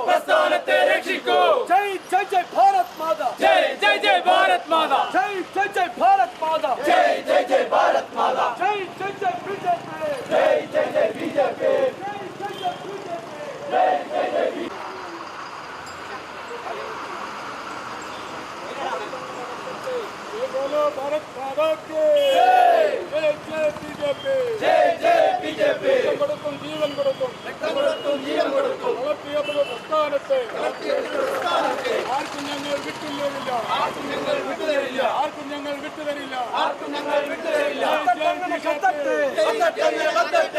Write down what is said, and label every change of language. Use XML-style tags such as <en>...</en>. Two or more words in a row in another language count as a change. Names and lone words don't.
<ml>പ്രസ്ഥാനത്തെ രക്ഷിക്കൂ. ജയ് ജയ് ജയ് ഭാരത് മാതാ. ജയ് ജയ് ജയ് ഭാരത് മാതാ. ജയ് ജയ് ജയ് ഭാരത് മാതാ. ജയ് ജയ് ജയ് ഭാരത് മാതാ. ജയ് ജയ് ജയ് ബിജെപി. ജയ് ജയ് ജയ് ബിജെപി. ജയ് ജയ് ജയ് ബിജെപി. ജയ് ജയ് ജയ്</ml> <hi>बोलो भारत माता की</hi> <ml>ജയ്.</ml> <hi>जय जय बीजेपी.</hi> <ml>ജയ് ജയ് ബിജെപി. ജീവൻ കൊടുക്കും രക്തം കൊടുത്തും ജീവൻ കൊടുത്തും വളർത്തിയപ്പോൾ പ്രസ്ഥാനത്തെ പ്രസ്ഥാനത്തെ ആർക്കും ഞങ്ങൾ വിട്ടുതരില്ല. ആർക്കും ഞങ്ങൾ വിട്ടുതരില്ല. ആർക്കും ഞങ്ങൾ വിട്ടുതരില്ല. ആർക്കും ഞങ്ങൾ വിട്ടുതരില്ല. കത്തട്ടങ്ങനെ കത്തട്ടെ. കത്തട്ടങ്ങനെ കത്തട്ടെ.</ml>